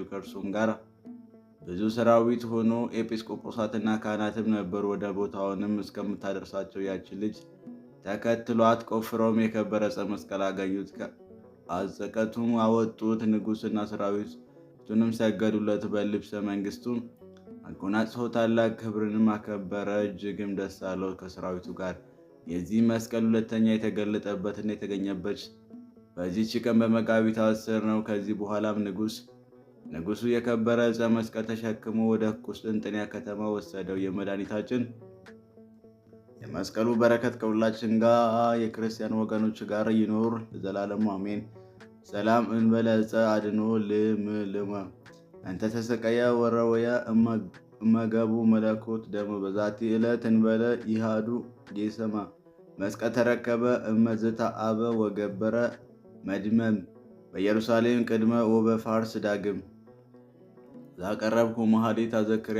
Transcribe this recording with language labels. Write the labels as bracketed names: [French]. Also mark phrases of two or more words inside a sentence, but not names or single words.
[Amharic] ከእርሱም ጋር ብዙ ሰራዊት ሆኖ ኤጲስቆጶሳትና ካህናትም ነበሩ። ወደ ቦታውንም እስከምታደርሳቸው ያቺ ልጅ ተከትሏት ቆፍረውም የከበረ ዕፀ መስቀል አገኙት። ከአዘቀቱም አወጡት። ንጉሥና ሰራዊቱንም ሰገዱለት። በልብሰ መንግሥቱም አጎናጽፎ ታላቅ ክብርንም አከበረ። እጅግም ደስ አለው ከሰራዊቱ ጋር። የዚህ መስቀል ሁለተኛ የተገለጠበትና የተገኘበት በዚህች ቀን በመጋቢት 10 ነው። ከዚህ በኋላም ንጉሥ ንጉሡ የከበረ ዕፀ መስቀል ተሸክሞ ወደ ቁስጥንጥንያ ከተማ ወሰደው። የመድኃኒታችን የመስቀሉ በረከት ከሁላችን ጋር የክርስቲያን ወገኖች ጋር ይኖር ለዘላለሙ አሜን። [Geez] ሰላም እንበለ ዕፀ አድኖ ልምልመ እንተ ተሰቀየ ወረወየ እመገቡ መለኮት ደሞ በዛቲ ዕለት እንበለ ይሃዱ ጌሰማ መስቀል ተረከበ እመዝታ አበ ወገበረ መድመም በኢየሩሳሌም ቅድመ ወበፋርስ ዳግም ዛቀረብኩ መሐሌት አዘክሪ